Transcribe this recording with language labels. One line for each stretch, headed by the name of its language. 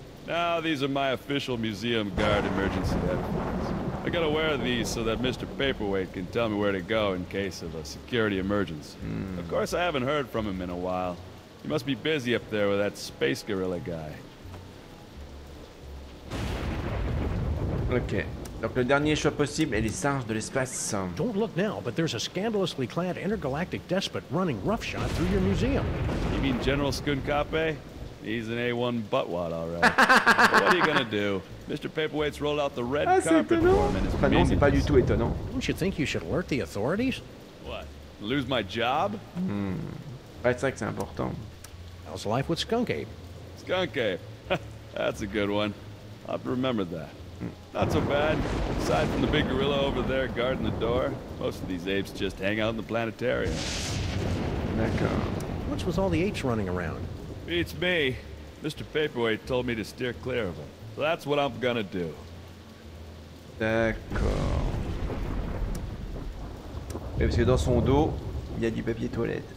English: Now, these are my official museum guard emergency headphones. I gotta wear these so that Mr. Paperweight can tell me where to go in case of a security emergency. Of course, I haven't heard from him in a while. He must be busy up there with that space gorilla guy. Ok.
French: Donc le dernier choix possible est les singes de l'espace.
English: Don't look now, but there's a scandalously clad intergalactic despot running roughshod through your museum. You mean General Skunkape? He's an A1 buttwad, all right. But what are you gonna do? Mr. Paperweight's rolled out the red carpet for him in his
French: Enfin non, c'est pas du tout étonnant.
English: Don't you think you should alert the authorities? What? Lose my job?
French: Ouais, c'est vrai que c'est important.
English: How's life with Skunk Ape? Skunk Ape. That's a good one. I'll have to remember that. Not so bad. Aside from the big gorilla over there guarding the door, most of these apes just hang out in the planetarium.
French: D'accord.
English: What's with all the apes running around? Beats me. Mr. Paperweight told me to steer clear of them. So that's what I'm gonna do.
French: D'accord. Et parce que dans son dos, il y a du papier toilette.